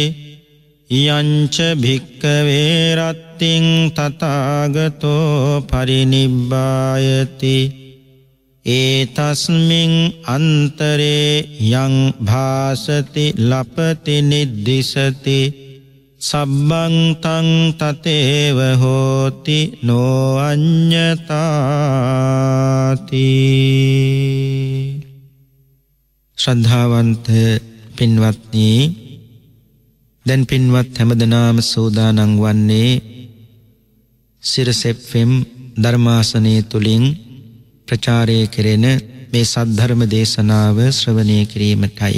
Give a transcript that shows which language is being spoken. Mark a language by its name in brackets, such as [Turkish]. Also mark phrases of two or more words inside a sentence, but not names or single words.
[Pali] යංච භික්ඛවේ රත්තිං තථාගතෝ පරිනිබ්බායති ඒතස්මින් අන්තරේ යං භාසති ලපති නිද්දිසති සබ්බං තං තතේව හෝති නෝ අඤ්ඤතාති. [Sinhala] ශ්‍රද්ධාවන්ත පින්වත්නි, දැන් පින්වත් හැමදෙනාම සෝදානම් වන්නේ සිරස FM ධර්මාසනයේ තුලින් ප්‍රචාරය කෙරෙන මේ සද්ධර්ම දේශනාව ශ්‍රවණය කිරීමටයි.